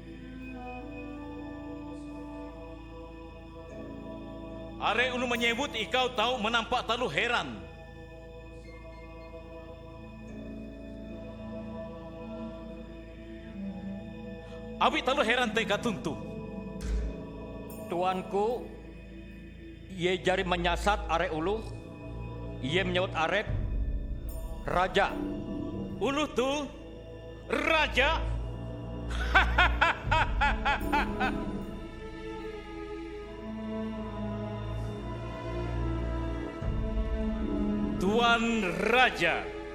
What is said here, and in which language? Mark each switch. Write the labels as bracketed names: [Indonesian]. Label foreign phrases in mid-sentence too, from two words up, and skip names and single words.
[Ngaju] Are ulu menyebut ikau tahu menampak terlalu heran. Abi terlalu heran teka tuntu. Tuanku, ia jari menyasat are ulu, ia menyebut arep raja. Ulu tu raja. Tuan Raja.